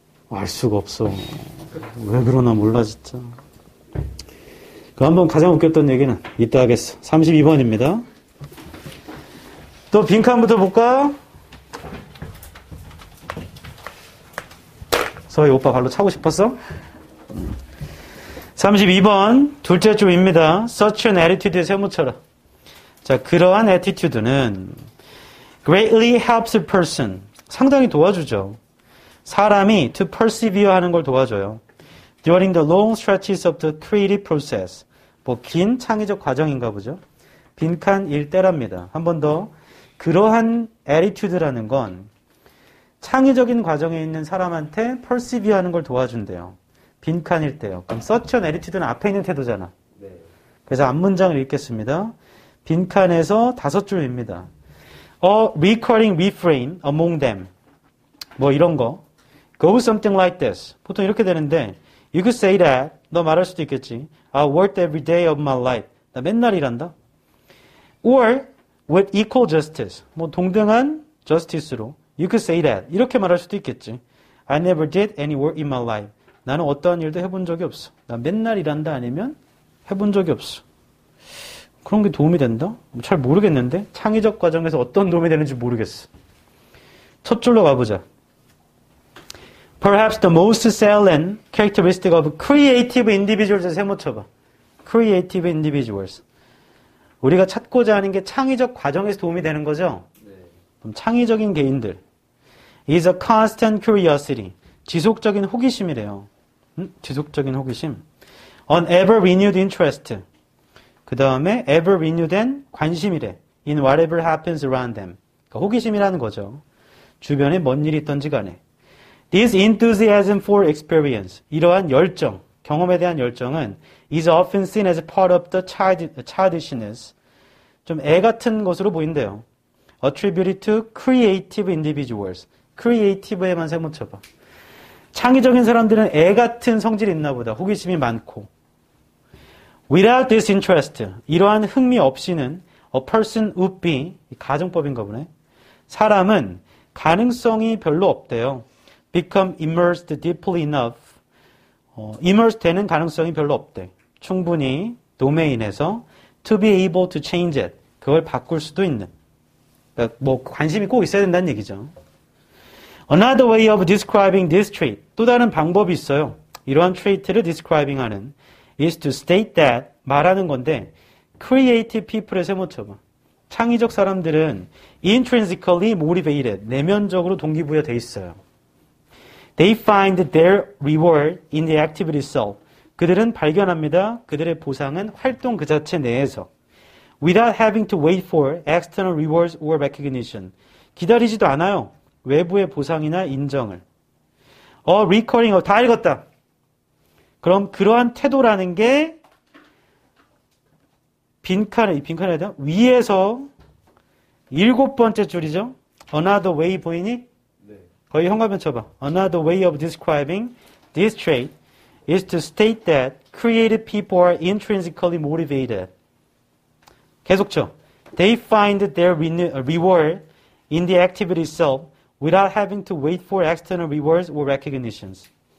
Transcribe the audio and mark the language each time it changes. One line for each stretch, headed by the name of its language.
Korean: 알 수가 없어. 왜 그러나 몰라 진짜. 그 한번 가장 웃겼던 얘기는 이따 하겠어. 32번입니다. 또 빈칸부터 볼까? 서희 오빠 발로 차고 싶었어? 32번 둘째 줄입니다.
English: Such an attitude에
Korean: 세모쳐라. 자, 그러한
English: attitude는 greatly helps a person.
Korean: 상당히 도와주죠. 사람이
English: to persevere
Korean: 하는 걸 도와줘요.
English: During the long stretches of the creative process.
Korean: 긴 창의적 과정인가 보죠. 빈칸 일대랍니다. 한 번 더. 그러한 attitude라는 건 창의적인 과정에 있는 사람한테 persevere 하는 걸 도와준대요. 빈칸일 때요. 그럼 such an attitude는 앞에 있는 태도잖아. 네. 그래서 앞문장을 읽겠습니다. 빈칸에서 5줄입니다.
English: A recurring refrain among them.
Korean: 이런 거.
English: Go something like this.
Korean: 보통 이렇게 되는데
English: You could say that.
Korean: 너 말할 수도 있겠지.
English: I worked every day of my life.
Korean: 나 맨날 일한다.
English: Or with equal justice.
Korean: 동등한 justice로.
English: You could say that.
Korean: 이렇게 말할 수도 있겠지.
English: I never did any work in my life.
Korean: 나는 어떠한 일도 해본 적이 없어. 나 맨날 일한다 아니면 해본 적이 없어. 그런 게 도움이 된다? 잘 모르겠는데 창의적 과정에서 어떤 도움이 되는지 모르겠어. 첫 줄로 가보자.
English: Perhaps the most salient characteristic of creative individuals.
Korean: 세모쳐봐.
English: Creative individuals.
Korean: 우리가 찾고자 하는 게 창의적 과정에서 도움이 되는 거죠? 네. 그럼 창의적인 개인들.
English: is a constant curiosity.
Korean: 지속적인 호기심이래요. 지속적인 호기심.
English: An ever renewed interest.
Korean: 그 다음에 ever renewed 관심이래.
English: In whatever happens around them.
Korean: 그러니까 호기심이라는 거죠. 주변에 뭔 일이 있던지 간에.
English: This enthusiasm for experience.
Korean: 이러한 열정, 경험에 대한 열정은
English: is often seen as part of the childishness.
Korean: 좀 애 같은 것으로 보인대요.
English: Attributed to creative individuals.
Korean: creative에만 세모쳐봐. 창의적인 사람들은 애 같은 성질이 있나 보다. 호기심이 많고.
English: Without this interest,
Korean: 이러한 흥미 없이는
English: a person would be,
Korean: 가정법인가 보네. 사람은 가능성이 별로 없대요.
English: Become immersed deeply enough.
Korean: immerse 되는 가능성이 별로 없대. 충분히 도메인에서
English: to be able to change it.
Korean: 그걸 바꿀 수도 있는. 그러니까 뭐 관심이 꼭 있어야 된다는 얘기죠.
English: Another way of describing this trait.
Korean: 또 다른 방법이 있어요. 이러한 trait를 describing 하는
English: is to state that
Korean: 말하는 건데 creative people의 세모 쳐봐. 창의적 사람들은
English: intrinsically motivated.
Korean: 내면적으로 동기부여돼 있어요.
English: They find their reward in the activity itself.
Korean: 그들은 발견합니다. 그들의 보상은 활동 그 자체 내에서.
English: Without having to wait for external rewards or recognition.
Korean: 기다리지도 않아요. 외부의 보상이나 인정을. recurring, 다 읽었다. 그럼 그러한 태도라는 게 빈칸에 대한 위에서 7번째 줄이죠.
English: Another way 보이니?
Korean: 네. 거의 현관변 쳐봐.
English: Another way of describing this trait is to state that creative people are intrinsically motivated.
Korean: 계속 쳐.
English: They find their reward in the activity itself without having to wait for external rewards or recognitions.